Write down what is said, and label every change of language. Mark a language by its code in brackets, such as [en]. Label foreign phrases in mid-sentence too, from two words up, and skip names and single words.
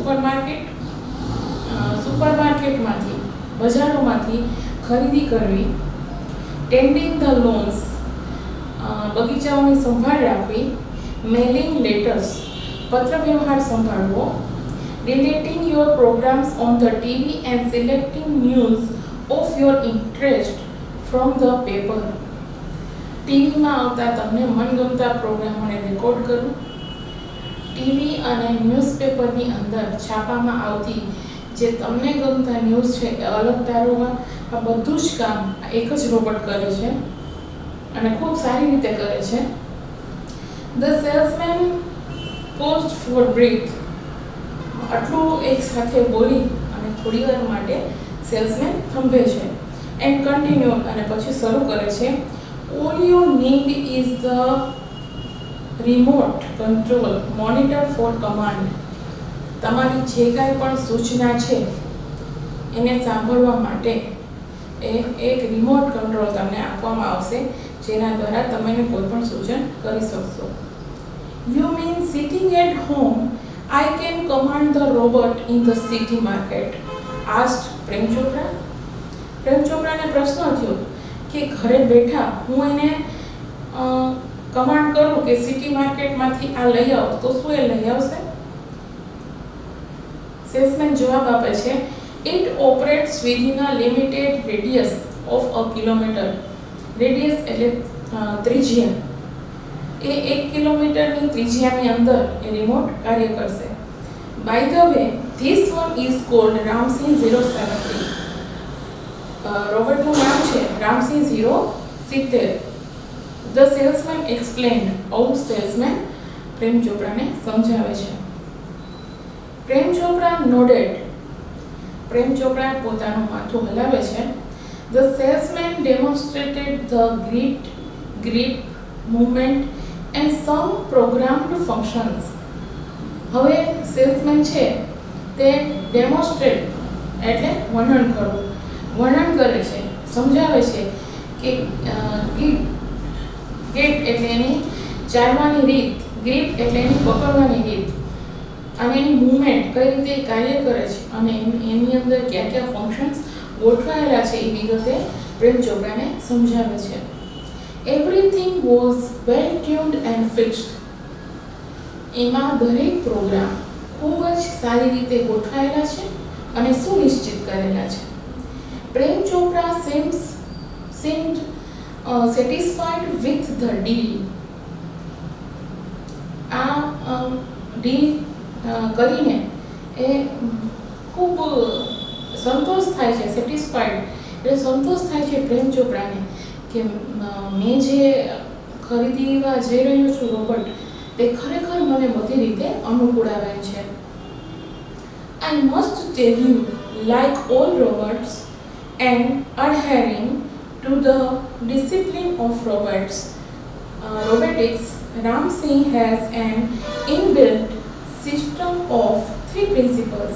[gu] સુપરમાર્કેટમાંથી, બજારોમાંથી ખરીદી કરવી, [en] tending the lawns [gu] બગીચાઓની સંભાળ રાખવી, [en] mailing letters [gu] પત્ર વ્યવહાર સંભાળવો, [en] relating your programs on the TV and selecting news of your interest from the paper. [gu] ટીવીમાં આવતા તમને મનગમતા પ્રોગ્રામોને રેકોર્ડ કરવું, ટીવી અને ન્યૂઝપેપરની અંદર છાપામાં આવતી જે તમને ગમતા ન્યૂઝ છે એ અલગ તારવવા, આ બધું જ કામ એક જ રોબોટ કરે છે અને ખૂબ સારી રીતે કરે છે. [en] The salesman paused for breath. [gu] આટલું એક સાથે બોલી અને થોડી વાર માટે સેલ્સમેન થંભે છે. [en] and continue [gu] અને પછી શરૂ કરે છે. [en] All you need is the remote control monitor for command. [gu] તમારી જે કાંઈ પણ સૂચના છે એને સાંભળવા માટે એક [en] remote control [gu] તમને આપવામાં આવશે જેના દ્વારા તમે કોઈ પણ સૂચન કરી શકશો. [en] You mean sitting at home I can command the robot in the city market? asked પ્રેમ ચોપડા. [gu] પ્રેમ ચોપડાને પ્રશ્ન થયો કે ઘરે બેઠા હું એને કમાન્ડ કરું કે સિટી માર્કેટમાંથી આ લઈ આવો તો શું એ લઈ આવશે? સેલ્સમેન જવાબ આપે છે, [en] It operates within a limited radius of a kilometer. [gu] રેડિયસ એટલે ત્રિજ્યા. એ 1 કિલોમીટરની ત્રિજ્યાની અંદર એ રિમોટ કાર્ય કરશે. [en] By the way, this one is called Ramsey 070. [gu] રોબોટનું નામ છે રામસી 070. [en] The salesman explained. [gu] આવું સેલ્સમેન પ્રેમ ચોપડાને સમજાવે છે. પ્રેમ ચોપડા nodded. પ્રેમ ચોપડા પોતાનું માથું હલાવે છે. [en] The salesman demonstrated the grip, movement and some programmed functions. [gu] હવે સેલ્સમેન છે તે ડેમોન્સ્ટ્રેટ એટલે વર્ણન કરવું, વર્ણન કરે છે, સમજાવે છે કે ગેટ એટલે એની ચાલવાની રીત, ગ્રીપ એટલે એની પકડવાની રીત અને એની મૂવમેન્ટ કઈ રીતે કાર્ય કરે છે અને એની અંદર કયા કયા ફંક્શન્સ ગોઠવાયેલા છે એ વિગતે પ્રેમ ચોપડાને સમજાવે છે. [en] Everything was well tuned and fixed. [gu] એમાં દરેક પ્રોગ્રામ ખૂબ જ સારી રીતે ગોઠવાયેલા છે અને સુનિશ્ચિત કરેલા છે. [en] પ્રેમ ચોપડા seemed satisfied with the deal. [gu] આ ડીલ કરીને એ ખૂબ સંતોષ થાય છે. સેટિસ્ફાઈડ એટલે સંતોષ થાય છે પ્રેમ ચોપડાને કે મેં જે ખરીદવા જઈ રહ્યો છું રોબોટ તે ખરેખર મને બધી રીતે અનુકૂળ આવે છે. [en] I must tell you, like all robots and adhering to the discipline of robotics, Ram Singh has an inbuilt system of 3 principles.